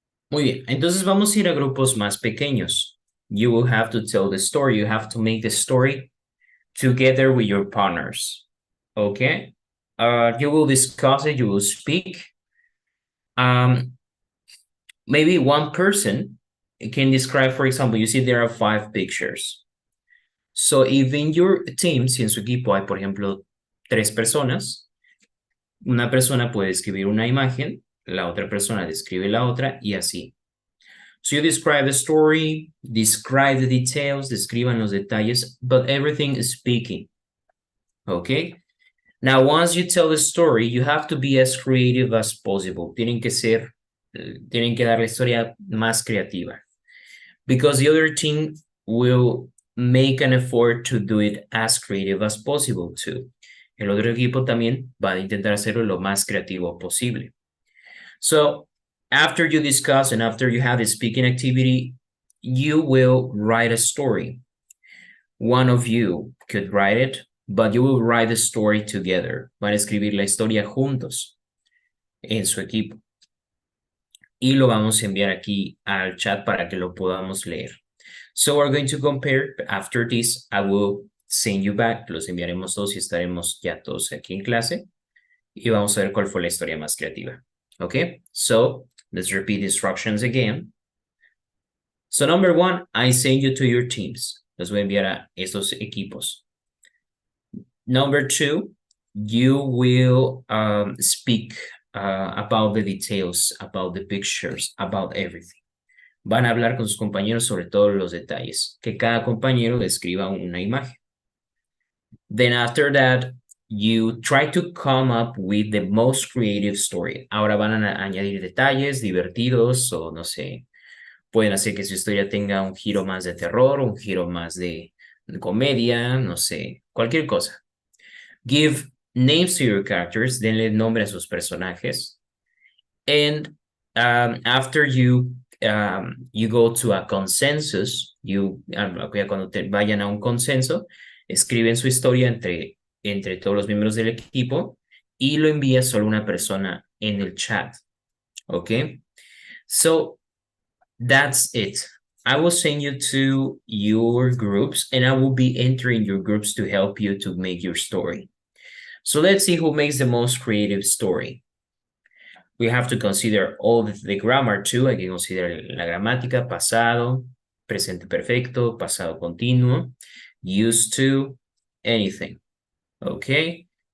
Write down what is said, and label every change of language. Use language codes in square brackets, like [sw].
[es] Muy bien, entonces vamos a ir a grupos más pequeños. [en] You will have to tell the story. You have to make the story together with your partners. Okay? You will discuss it, you will speak. Maybe one person can describe, for example, you see there are 5 pictures. So if in your team, [es] si en su equipo hay, por ejemplo, 3 personas, una persona puede escribir una imagen, la otra persona describe la otra y así. [en] So you describe the story, describe the details, [es] describan los detalles, [en] but everything is speaking. Okay? Now, once you tell the story, you have to be as creative as possible. [es] Tienen que dar la historia más creativa. [en] Because the other team will make an effort to do it as creative as possible too. [es] El otro equipo también va a intentar hacerlo lo más creativo posible. [en] So after you discuss and after you have a speaking activity, you will write a story. One of you could write it, but you will write the story together. [es] Van a escribir la historia juntos en su equipo. Y lo vamos a enviar aquí al chat para que lo podamos leer. [en] So we're going to compare. After this, I will send you back. [es] Los enviaremos todos y estaremos ya todos aquí en clase. Y vamos a ver cuál fue la historia más creativa. [en] Okay, so let's repeat the instructions again. So number one, I send you to your teams. [es] Los voy a enviar a estos equipos. [en] Number two, you will speak about the details, about the pictures, about everything. [es] Van a hablar con sus compañeros sobre todos los detalles, que cada compañero describa una imagen. [en] Then after that, you try to come up with the most creative story. [es] Ahora van a añadir detalles divertidos o no sé, pueden hacer que su historia tenga un giro más de terror, un giro más de comedia, no sé, cualquier cosa. [en] Give names to your characters, [es] denle nombre a sus personajes. [en] And after you go to a consensus, [es] cuando vayan a un consenso, escriben su historia entre todos los miembros del equipo y lo envía solo una persona en el chat. [en] Okay, so that's it. I will send you to your groups and I will be entering your groups to help you to make your story. So let's see who makes the most creative story. We have to consider all the grammar too. [es] Hay que considerar la gramática, pasado, presente perfecto, pasado continuo, used to, anything. Okay?